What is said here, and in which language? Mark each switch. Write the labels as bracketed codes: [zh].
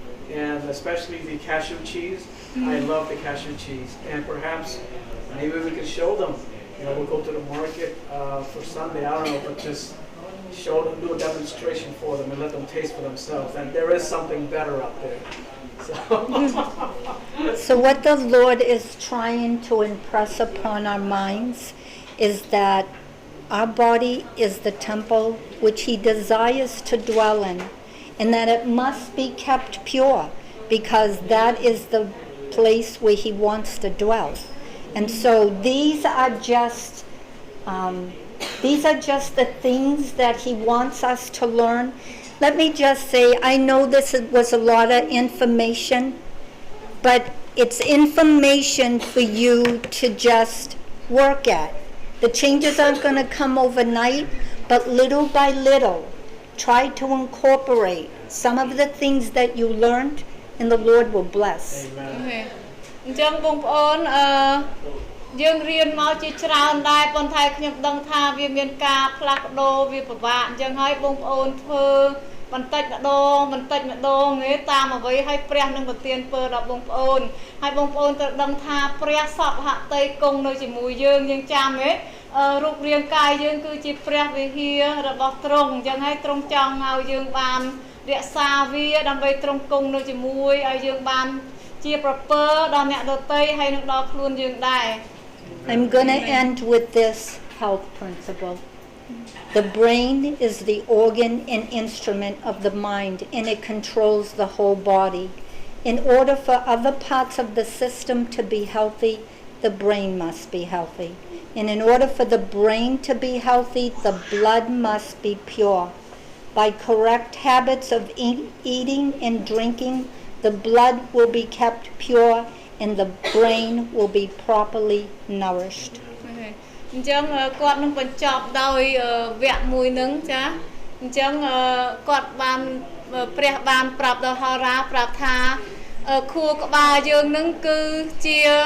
[en] and especially the cashew cheese I love the cashew cheese and perhaps maybe we could show them we'll go to the market for Sunday I don't know but just show them do a demonstration for them and let them taste for themselves and there is something better out there So what the Lord is trying to impress upon our minds is that our body is the temple which He desires to dwell in, and that it must be kept pure, because that is the place where He wants to dwell. And so these are just the things that He wants us to learn. Let me just say, I know this was a lot of information, but it's information for you to just work at. The changes aren't going to come overnight, but little by little, try to incorporate some of the things that you learned, and the Lord will bless. Amen. [km] អញ្ចឹងបងប្អូនយើងរៀនមកជាច្រើនដែរប៉ុន្តែខ្ញុំដឹងថាវាមានការផ្លាស់ប្ដូរវាពិបាកអញ្ចឹងហើយបងប្អូនធ្វើបន្តិចម្ដងទេ តាមអ្វីឲ្យព្រះនឹងប្រទានពរដល់បងប្អូនហើយបងប្អូនត្រូវដឹងថាព្រះសពហតីគង់នៅជាមួយយើងចាំទេរូបរាងកាយយើងគឺជាព្រះវិហាររបស់ទ្រង់អញ្ចឹងហើយទ្រង់ចង់ឲ្យយើងបានរក្សាវាដើម្បីទ្រង់គង់នៅជាមួយឲ្យយើងបានជាប្រពើដល់អ្នកដទៃហើយនឹងដល់ខ្លួនយើងដែរ [en] I'm going to end with this health principle. The brain is the organ and instrument of the mind, and it controls the whole body. In order for other parts of the system to be healthy, the brain must be healthy. And in order for the brain to be healthy, the blood must be pure. By correct habits of eating and drinking, the blood will be kept pure and the brain will be properly nourished. [km] អញ្ចឹងគាត់នឹងបញ្ចប់ដោយវគ្គមួយនឹងចាអញ្ចឹងគាត់បានព្រះបានប្រាប់ដល់ហោរាប្រាប់ថាខួរក្បាលយើងនឹងគឺជា